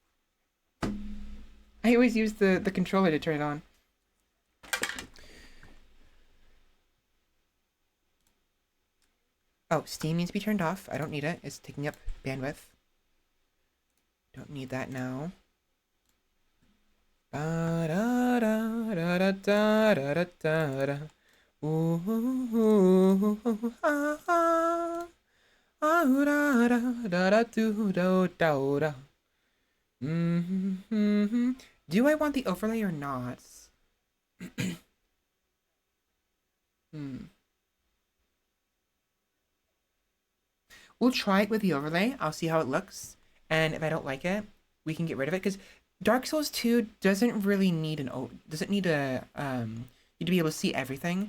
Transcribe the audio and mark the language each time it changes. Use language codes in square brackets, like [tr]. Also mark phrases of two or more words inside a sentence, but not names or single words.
[en] I always use the controller to turn it on. Oh, Steam needs to be turned off. I don't need it. It's taking up bandwidth. Don't need that now. Da da da da da da da da da. Ooh, ah, ah, ah, da da da da do do do da. Mm-hmm. Do I want the overlay or not? Hmm. We'll try it with the overlay. I'll see how it looks, and if I don't like it, we can get rid of it. Because Dark Souls 2 doesn't really need doesn't need a you to be able to see everything.